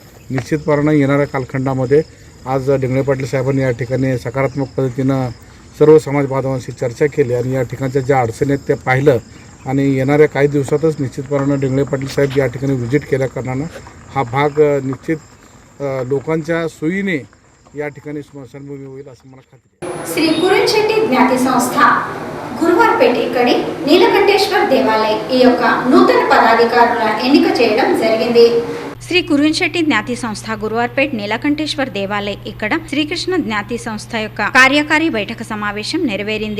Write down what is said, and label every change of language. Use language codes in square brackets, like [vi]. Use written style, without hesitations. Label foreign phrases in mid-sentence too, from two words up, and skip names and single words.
[mr] निश्चितपणानं येणाऱ्या कालखंडामध्ये आज ढिंगळे पाटील साहेबांनी या ठिकाणी सकारात्मक पद्धतीनं सर्व समाज बांधवांशी चर्चा केली आणि या ठिकाणच्या ज्या अडचणी आहेत त्या पाहिलं आणि येणाऱ्या काही दिवसातच निश्चितपणानं ढिंगळे पाटील साहेब या ठिकाणी व्हिजिट केल्या कारणानं हा भाग निश्चित लोकांच्या सोयीने या ठिकाणी स्मशानभूमी होईल असं मला खात्री आहे. [te] శ్రీ కురిన్శెట్టి జ్ఞాతి సంస్థ గురువార్పేట ఇక్కడి నీలకంఠేశ్వర్ దేవాలయం ఈ యొక్క నూతన పదాధికారుల ఎన్నిక చేయడం జరిగింది. శ్రీ కురిన్శెట్టి జ్ఞాతి సంస్థ గురువార్పేట్ నీలకంఠేశ్వర్ దేవాలయ ఇక్కడ శ్రీకృష్ణ జ్ఞాతి సంస్థ యొక్క కార్యకారి బైఠక సమావేశం నెరవేరింది.